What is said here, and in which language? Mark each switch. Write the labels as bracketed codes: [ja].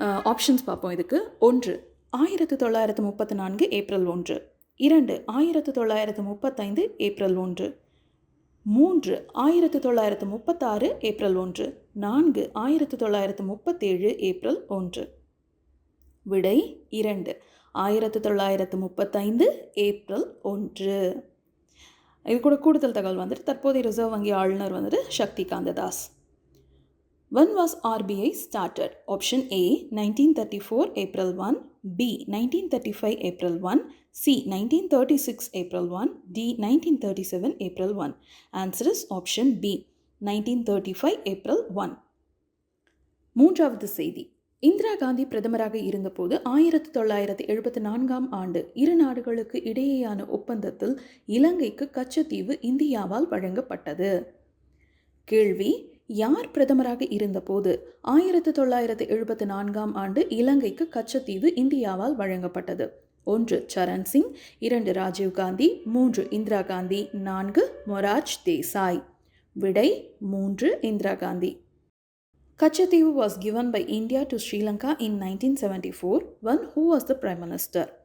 [ta] Options பார்ப்போம் இதுக்கு. 1 1934 April 1, 2 1935 April 1, 3 1936 April 1, 4 1937 April 1. விடை 2 1935 ஏப்ரல் 1. இது கூட கூடுதல் தகவல் தற்போதைய ரிசர்வ் வங்கி ஆளுநர் சக்தி காந்த Das. [en] When was RBI started? Option A 1934 April 1, B 1935 April 1, C 1936 April 1, D 1937 April 1. Answer is option B 1935 April 1. [ta] மூன்றாவது செய்தி, இந்திரா காந்தி பிரதமராக இருந்தபோது 1974ஆம் ஆண்டு இரு நாடுகளுக்கு இடையேயான ஒப்பந்தத்தில் இலங்கைக்கு கச்சத்தீவு இந்தியாவால் வழங்கப்பட்டது. கேள்வி, யார் பிரதமராக இருந்தபோது 1974ஆம் ஆண்டு இலங்கைக்கு கச்சத்தீவு இந்தியாவால் வழங்கப்பட்டது? 1 சரண் சிங், 2 ராஜீவ் காந்தி, 3 இந்திரா காந்தி, 4 மொரார்ஜி தேசாய். விடை 3 Indira Gandhi. [en] Kachativu was given by India to Sri Lanka in 1974 when who was the Prime Minister?